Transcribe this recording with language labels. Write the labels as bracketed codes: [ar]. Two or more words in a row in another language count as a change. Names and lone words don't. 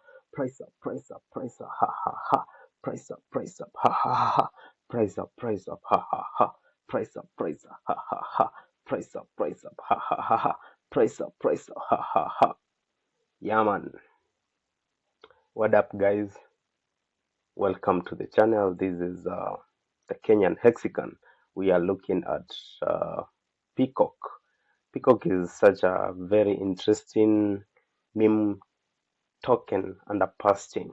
[en] price up, ha ha ha, price up, ha ha ha, price up, ha ha ha, price up, ha ha ha, price up, ha ha ha, price up, ha ha ha. Yeah, man. What up, guys? Welcome to the channel. This is the Kenyan Hexagon. We are looking at Peacock. Peacock is such a very interesting meme token under PulseChain.